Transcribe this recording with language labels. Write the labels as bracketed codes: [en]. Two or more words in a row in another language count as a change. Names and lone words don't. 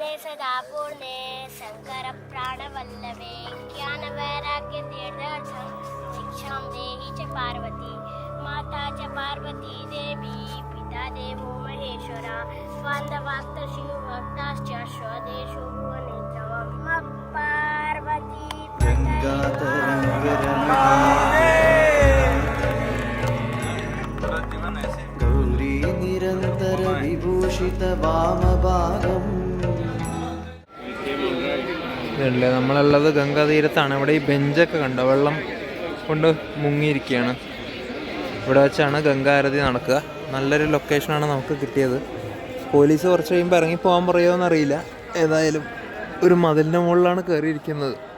[sa] सदापूर्णे शंकर प्राणवल्लभे ज्ञानवैराग्य तीर्थार्थं शिक्षां देहि च पार्वती माता च पार्वती देवी पिता देवो महेश्वरा बान्धवाक्त शिवभक्ताश्च स्वदेशो भुवनेत्रवं नमः पार्वती गौरी निरन्तर विभूषित वामभागम् [ml] ഇതല്ലേ നമ്മളുള്ളത് ഗംഗാതീരത്താണ്. ഇവിടെ ഈ ബെഞ്ചൊക്കെ കണ്ടോ, വെള്ളം കൊണ്ട് മുങ്ങിയിരിക്കുകയാണ്. ഇവിടെ വെച്ചാണ് ഗംഗാരതി നടക്കുക. നല്ലൊരു ലൊക്കേഷനാണ് നമുക്ക് കിട്ടിയത്. പോലീസ് കുറച്ച് കഴിയുമ്പോൾ ഇറങ്ങിപ്പോകാൻ പറയുമോ എന്നറിയില്ല. ഏതായാലും ഒരു മതിലിൻ്റെ മുകളിലാണ് കയറിയിരിക്കുന്നത്.